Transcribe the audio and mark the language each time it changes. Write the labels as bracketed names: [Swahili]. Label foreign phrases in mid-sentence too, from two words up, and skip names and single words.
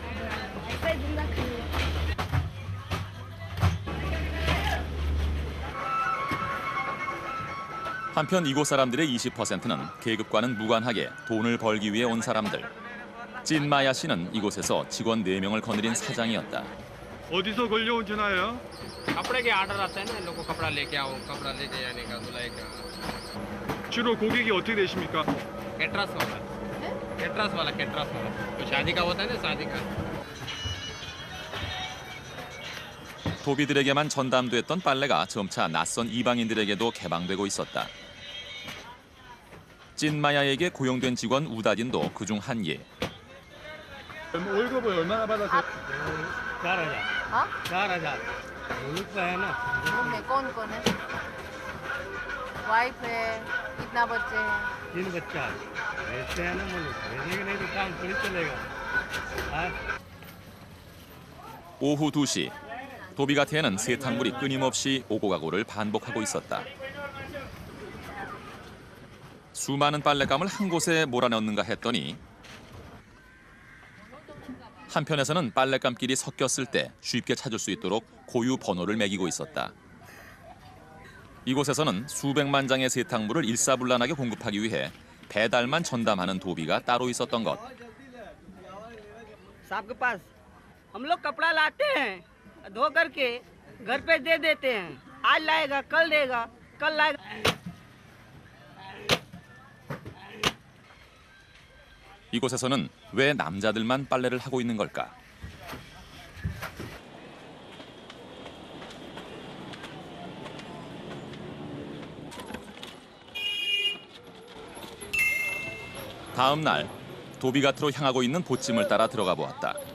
[Korean] 한편 이곳 사람들의 20%는 계급과는 무관하게 돈을 벌기 위해 온 사람들. 찐마야 씨는 이곳에서 직원 4명을 거느린 사장이었다. 어디서 걸려온 전화예요? [Hindi] कपड़े के ऑर्डर आते हैं ना इन लोगों को कपड़ा लेके आओ कपड़ा लेके जाने का धुलाई का [Korean] 주로 고객이 어떻게 되십니까? [Hindi] कैटरस वाला कैटरस वाला तो शादी का होता है ना शादी का [Korean] 도비들에게만 전담됐던 빨래가 점차 낯선 이방인들에게도 개방되고 있었다. 찐마야에게 고용된 직원 우다딘도 그중 한 예. 월급을 얼마나 받았어요? [Hindi] 4,000. हाँ? 4,000. मुल्क का है ना? में कौन कौन है? वाइफ है, कितना बच्चे हैं? 3 बच्चा है. ऐसे है ना मुल्क. भेजेंगे नहीं तो काम थोड़ी चलेगा. हाँ? [Korean] 오후 2시, 도비가트에는 세탁물이 끊임없이 오고 가고를 반복하고 있었다. 수많은 빨랫감을 한 곳에 몰아넣는가 했더니 한편에서는 빨랫감끼리 섞였을 때 쉽게 찾을 수 있도록 고유 번호를 매기고 있었다. 이곳에서는 수백만 장의 세탁물을 일사불란하게 공급하기 위해 배달만 전담하는 도비가 따로 있었던 것. [Hindi] साहब के पास हम लोग कपड़ा लाते हैं धो करके घर पे दे देते हैं. आज लाएगा कल देगा कल लाएगा. [Korean] 이곳에서는 왜 남자들만 빨래를 하고 있는 걸까? 다음 날 도비가트로 향하고 있는 보찜을 따라 들어가 보았다.